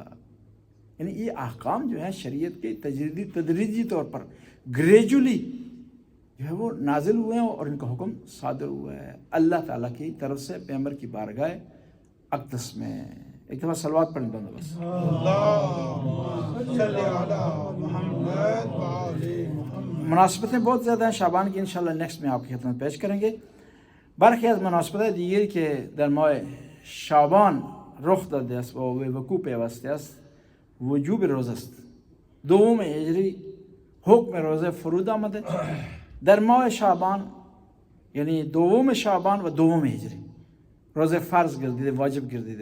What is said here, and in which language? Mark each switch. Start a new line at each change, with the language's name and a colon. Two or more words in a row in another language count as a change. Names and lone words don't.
Urdu: یعنی یہ احکام جو ہیں شریعت کے تدریجی طور پر گریجولی جو ہے وہ نازل ہوئے ہیں، اور ان کا حکم صادر ہوا ہے اللہ تعالیٰ کی طرف سے پیغمبر کی بارگاہ اقدس میں. ایک دفعہ صلوات پڑھیں بندوبست. مناسبتیں بہت زیادہ ہیں شعبان کی، انشاءاللہ نیکسٹ میں آپ کی خدمت پیش کریں گے.
Persian: برخلاف مناسبت دیگر که در ماه شعبان رخ داده است و وقوع پیوسته است وجوب روزه است. 2 هجری حکم روزه فرود آمده در ماه شعبان، یعنی 2 شعبان و 2 هجری روزه فرض گردیده، واجب گردیده.